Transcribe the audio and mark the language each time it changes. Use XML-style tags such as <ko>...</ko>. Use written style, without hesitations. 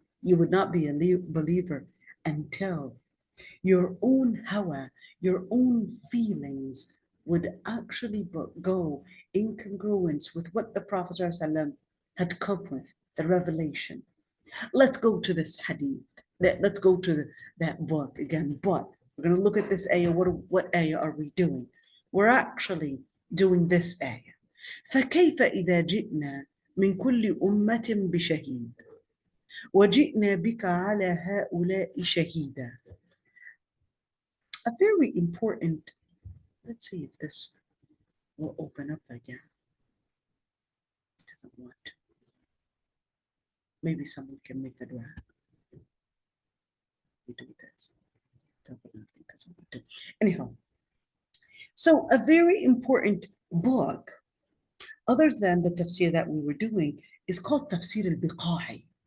<en>You would not be a believer until your own hawa, your own feelings would actually go in congruence with what the Prophet ﷺ had come with, the revelation. Let's go to this hadith. Let's go to that book again. But we're going to look at this ayah. What ayah are we doing? We're actually doing this ayah.</en> <ar>فكيف إذا جئنا من كل أمة بشهيد وجئنا بك على هؤلاء شهيدا.</ar> <en>A very important, let's see if this will open up again. It doesn't want to. Maybe someone can make the dua. We do this. Definitely doesn't want to. Anyhow, so a very important book, other than the tafsir that we were doing, is called Tafsir al-Biqa'i.</en>